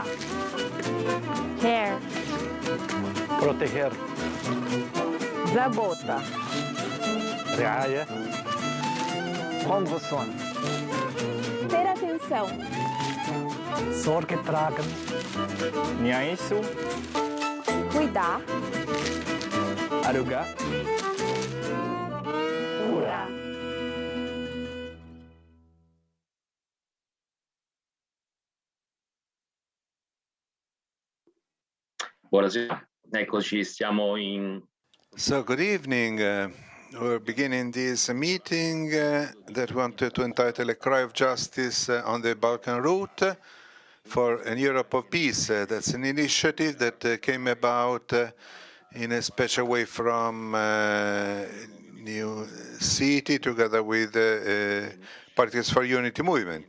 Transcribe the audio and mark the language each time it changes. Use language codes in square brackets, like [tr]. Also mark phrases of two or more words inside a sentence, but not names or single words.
[en] Care. [es] Proteger. [ru] Забота. [fr] رعاية. Prendre soin. [pt] Ter atenção. [de] Sorge tragen. Niaisu. [es] Cuidar. [tl] Aruga. [es] Curar. [it] Buonasera, eccoci, siamo in... [en] So, good evening. We're beginning this meeting that we wanted to entitle A Cry of Justice on the Balkan Route. for an Europe of Peace. That's an initiative that came about in a special way from New City together with Parties for Unity movement.